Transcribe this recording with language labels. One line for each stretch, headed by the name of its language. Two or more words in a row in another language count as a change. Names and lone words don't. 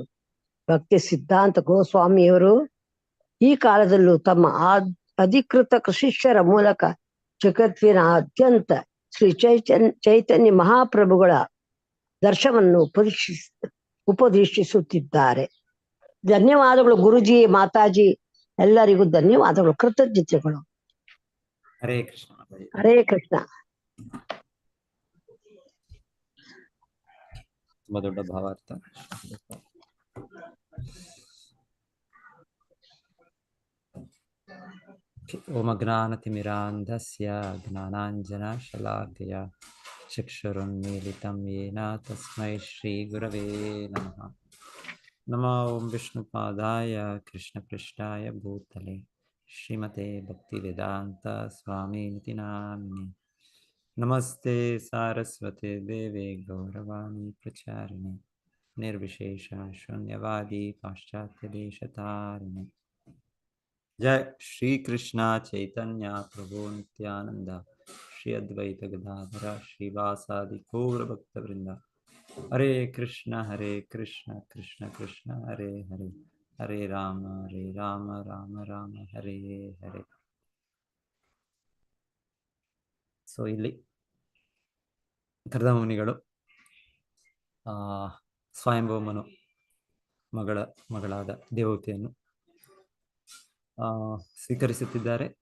Kannada: ಭಕ್ತಿ ಸಿದ್ಧಾಂತ ಗೋಸ್ವಾಮಿಯವರು ಈ ಕಾಲದಲ್ಲೂ ತಮ್ಮ ಅಧಿಕೃತ ಶಿಷ್ಯರ ಮೂಲಕ ಜಗತ್ತಿನಾದ್ಯಂತ ಶ್ರೀ ಚೈತನ್ಯ ಮಹಾಪ್ರಭುಗಳ ದರ್ಶನವನ್ನು ಉಪದೇಶಿಸುತ್ತಿದ್ದಾರೆ. ಧನ್ಯವಾದಗಳು ಗುರುಜಿ, ಮಾತಾಜಿ, ಎಲ್ಲರಿಗೂ ಧನ್ಯವಾದಗಳು, ಕೃತಜ್ಞತೆಗಳು.
Sanskrit: ಹರೇ ಕೃಷ್ಣ. ಹರೇ ಕೃಷ್ಣ.
Kannada: ತುಂಬಾ ದೊಡ್ಡ ಭಾವಾರ್ಥ.
Sanskrit: ಓಂ ಅಜ್ಞಾನತಿಮಿರಾಂಧಸ್ಯ ಜ್ಞಾನಾಂಜನಶಲಾಕಯ ಚಕ್ಷುರುನ್ಮೀಲಿತಂ ಯೇನ ತಸ್ಮೈ ಶ್ರೀ ಗುರವೇ ನಮಃ. ನಮೋ ಓಂ ವಿಷ್ಣುಪಾದಾಯ ಕೃಷ್ಣಪೃಷ್ಠಾಯ ಭೂತಲೆ ಶ್ರೀಮತೆ ಭಕ್ತಿವೇದಾಂತ ಸ್ವಾಮಿನಿತಿ ನಾಮಿನೇ. ನಮಸ್ತೆ ಸಾರಸ್ವತೆ ದೇವೆ ಗೌರವಾಣಿ ಪ್ರಚಾರಿಣೆ ನಿರ್ವಿಶೇಷ ಶೂನ್ಯವಾದಿ ಪಾಶ್ಚಾತ್ಯ ದೇಶತಾರಿಣೆ. ಜಯ ಶ್ರೀ ಕೃಷ್ಣ ಚೈತನ್ಯ ಪ್ರಭು ನಿತ್ಯಾನಂದ ಶ್ರೀ ಅದ್ವೈತ ಗದಾಧರ ಶ್ರೀವಾಸಾದಿ ಗೌರ ಭಕ್ತವೃಂದ. ಹರೇ ಕೃಷ್ಣ ಕೃಷ್ಣ ಕೃಷ್ಣ ಹರೇ ಹರೇ, ಹರೇ ರಾಮ ರಾಮ ರಾಮ ಹರೇ ಹರೇ.
Kannada: ಸೊ ಇಲ್ಲಿ ಕರ್ದಮ ಮುನಿಗಳು ಸ್ವಯಂಭೂಮನು ಮಗಳಾದ ದೇವತೆಯನ್ನು ಸ್ವೀಕರಿಸುತ್ತಿದ್ದಾರೆ.